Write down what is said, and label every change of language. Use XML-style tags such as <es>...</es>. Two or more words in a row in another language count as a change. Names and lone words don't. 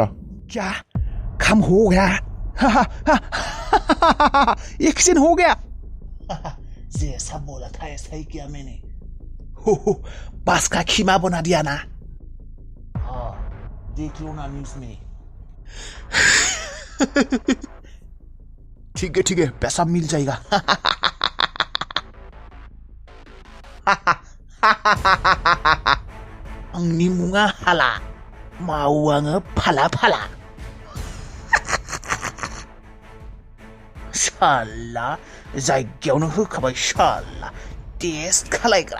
<hi>क्या काम हो गया? एक्सीडेंट हो गया। जैसा बोला था ऐसा ही किया मैंने। बस का खीमा बना दिया ना। हाँ, देख लो ना न्यूज़ में। ठीक है पैसा मिल जाएगा।</hi> <brx>आंनि मुङा हाला, मावो आङो फाला फाला। साला जायगायावनो होखाबाय साला टेस्ट खालायग्रा।</brx>